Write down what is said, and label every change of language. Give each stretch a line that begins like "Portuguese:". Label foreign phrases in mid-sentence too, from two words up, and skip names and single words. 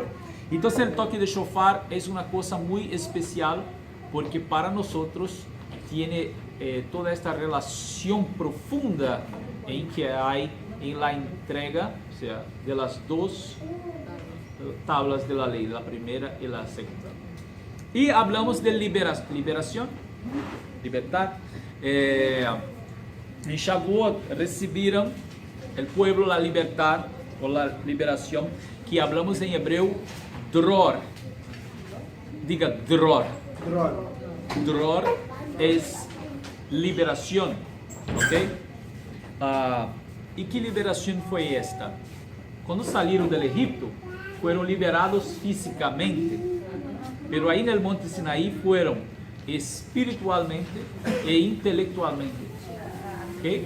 Spanish: Entonces el toque de shofar es una cosa muy especial porque para nosotros tiene toda esta relación profunda en que hay en la entrega, o sea, de las dos tablas de la ley, la primera y la segunda. Y hablamos de liberación, libertad. En Shavuot recibieron el pueblo la libertad o la liberación, que hablamos en hebreo dror. Diga dror. Dror es liberación, ¿ok? ¿Y qué liberación fue esta? Cuando salieron del Egipto, fueron liberados físicamente, pero ahí en el monte Sinaí fueron espiritualmente e intelectualmente, ¿ok?